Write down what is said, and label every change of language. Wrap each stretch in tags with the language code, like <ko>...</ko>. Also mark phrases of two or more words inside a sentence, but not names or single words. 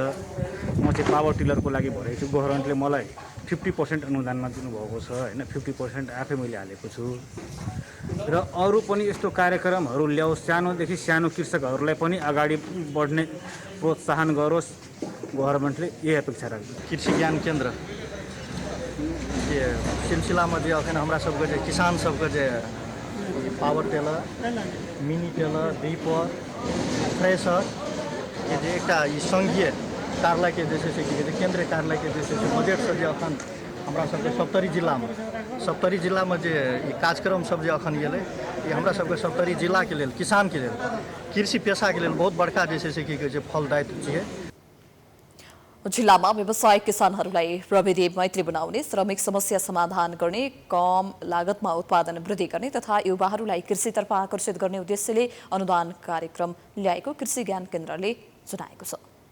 <ne>म चाहिँ पावर टिलरको लागि भरेको छु, गभर्मेन्टले मलाई 50% अनुदानमा दिनुभएको छ हैन, 50% आफै मैले हालेको छु। र अरू पनि यस्तो कार्यक्रमहरू ल्याओस्, सानोदेखि सानो कृषकहरूलाई पनि अगाडि बढ्ने प्रोत्साहन गरोस् गभर्मेन्टले, यही अपेक्षा राख्छु।</ne> <mai>कृषि ज्ञान केन्द्र ये सिलसिलामा जे अखन हमरा सबके जे किसान सबके जे पावर टेलर, मिनी टेलर, रिपर, थ्रेसर ये जे एकटा ई संघीय कार्यालय के जे छै से केन्द्रीय कार्यालय के जे छै से बजट से जे अखन हमरा सबके 70 जिलामे जे ई कार्यक्रम सब जे अखन एलै, ई हमरा सबके 70 जिलाके लेल, किसानके लेल, कृषि पेशाके लेल बहुत बड़का जे छै से की कहै छै फलदायक छियै।</mai> <ne>जिल्लामा व्यवसायिक किसानहरूलाई प्रविधि मैत्री बनाउने, श्रमिक समस्या समाधान गर्ने, कम लागतमा उत्पादन वृद्धि गर्ने तथा युवाहरूलाई कृषितर्फ आकर्षित गर्ने उद्देश्यले अनुदान कार्यक्रम ल्याएको कृषि ज्ञान केन्द्रले जनाएको छ।</ne>